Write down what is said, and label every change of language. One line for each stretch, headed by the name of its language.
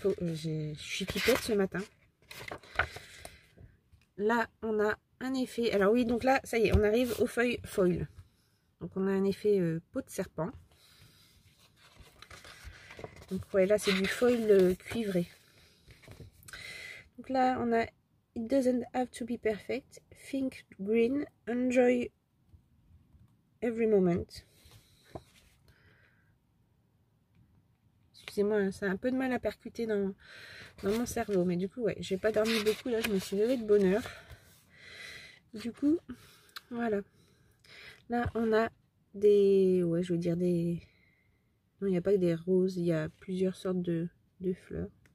French: Je suis pipette ce matin. Là on a un effet, alors oui, donc là ça y est, on arrive aux feuilles foil. Donc on a un effet peau de serpent. Donc ouais, là c'est du foil cuivré. Donc là on a
English: It doesn't have to be perfect. Think green, enjoy every moment.
French: Excusez-moi, ça a un peu de mal à percuter dans mon cerveau, mais du coup ouais, j'ai pas dormi beaucoup là, je me suis levée de bonne heure. Du coup, voilà. Là on a des, ouais, je veux dire des, non, il n'y a pas que des roses, il y a plusieurs sortes de fleurs.